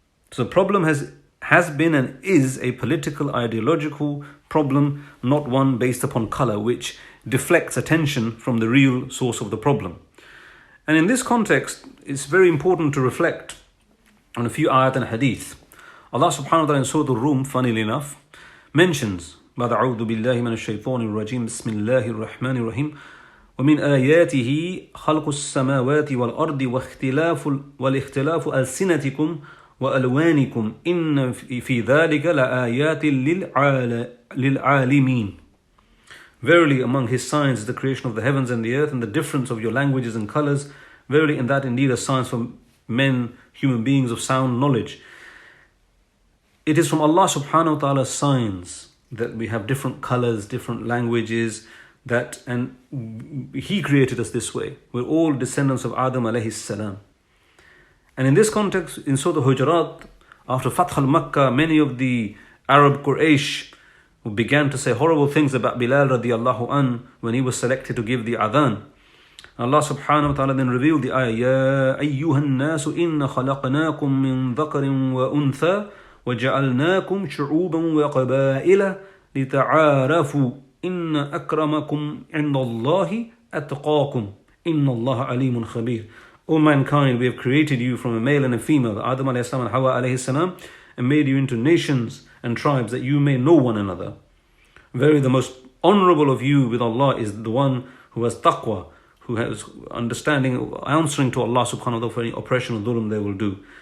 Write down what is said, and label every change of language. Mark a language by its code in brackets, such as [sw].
[en] So the problem has been and is a political, ideological problem, not one based upon color, which deflects attention from the real source of the problem. And in this context, it's very important to reflect on a few ayat and hadith. Allah subhanahu wa ta'ala in Surah Al-Rum, funnily enough, mentions [ar] بعد أعوذ بالله من الشيطان الرجيم بسم الله الرحمن الرحيم ومن آياته خلق السماوات والأرض والاختلاف ألسنتكم وألوانكم إن في ذلك لآيات للعالمين. [en] Verily among his signs is the creation of the heavens and the earth and the difference of your languages and colors. Verily in that indeed are signs for men, human beings of sound knowledge. It is from Allah subhanahu wa ta'ala's signs that we have different colors, different languages, and He created us this way. We're all descendants of Adam alayhi salam. And in this context, in Surah Al-Hujurat, after Fath al-Makkah, many of the Arab Quraysh who began to say horrible things about Bilal radiallahu an when he was selected to give the adhan. Allah subhanahu wa ta'ala then revealed the ayah, [ar] يَا أَيُّهَا النَّاسُ إِنَّ خَلَقْنَاكُم مِّن ذَكَرٍ وَأُنثَى وَجَعَلْنَاكُمْ شُعُوبًا وَقَبَائِلَ لِتَعَارَفُوا إِنَّ أَكْرَمَكُمْ عِنْدَ اللَّهِ أَتْقَاكُمْ إِنَّ اللَّهَ عَلِيمٌ خَبِيرٌ. [en] O mankind, we have created you from a male and a female, Adam alayhi salam and Hawa alayhi salam, and made you into nations and tribes that you may know one another. Very the most honorable of you with Allah is the one who has taqwa, who has understanding, answering to Allah subhanahu wa ta'ala for any oppression or dhulm they will do.